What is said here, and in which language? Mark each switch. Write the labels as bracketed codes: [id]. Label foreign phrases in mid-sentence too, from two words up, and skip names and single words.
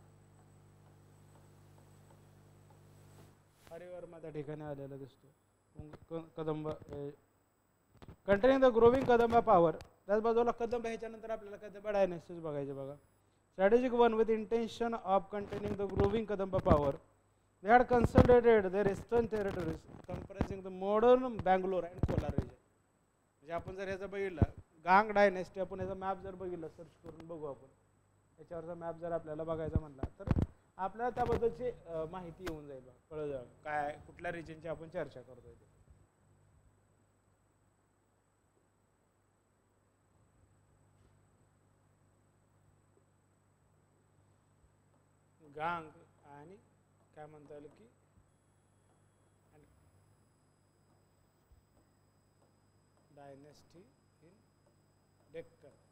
[mr] हरिवर्मा त्या ठिकाणी आलेला दिसतो. [en] Kadamba containing the growing Kadamba power. [mr] त्याच बाजूला कदंब ह्याच्यानंतर आपल्याला कदंब डायनेस्टीज बघायचे बघा. [en] strategic one with intention of containing the growing Kadamba power. They had consolidated their eastern territories comprising the modern Bangalore and Kolar region. [mr] म्हणजे आपण जर ह्याचा बघितला गांग डायनेस्टी, आपण याचा मॅप जर बघितला सर्च करून बघू आपण, याच्यावरचा मॅप जर आपल्याला बघायचा म्हणला तर आपल्याला त्याबद्दलची माहिती येऊन जाईल, कळलं जाईल काय कुठल्या रिजनची आपण चर्चा करतोय ते. गांग आणि काय म्हणता येईल की [en] dynasty in Deccan.